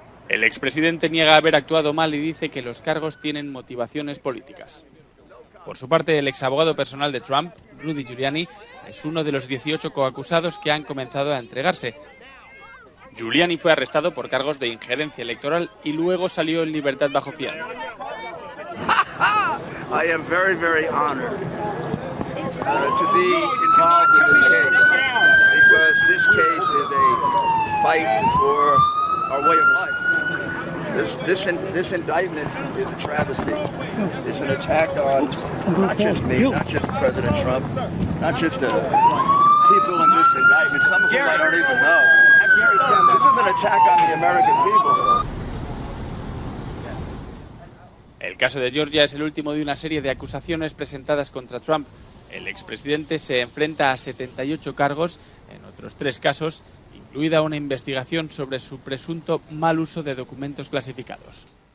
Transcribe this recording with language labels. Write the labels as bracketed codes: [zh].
[es] El expresidente niega haber actuado mal y dice que los cargos tienen motivaciones políticas. Por su parte, el exabogado personal de Trump, Rudy Giuliani, es uno de los 18 coacusados que han comenzado a entregarse. Giuliani fue arrestado por cargos de injerencia electoral y luego salió en libertad bajo fianza. [en] I am very, very honored to be involved in this case because this case is a fight for our way of life. This indictment is a travesty. It's an attack on not just me, not just President Trump, not just the people in this indictment, some of them I don't even know. This is an attack on the American people. [es] El caso de Georgia es el último de una serie de acusaciones presentadas contra Trump. El expresidente se enfrenta a 78 cargos en otros tres casos, incluida una investigación sobre su presunto mal uso de documentos clasificados.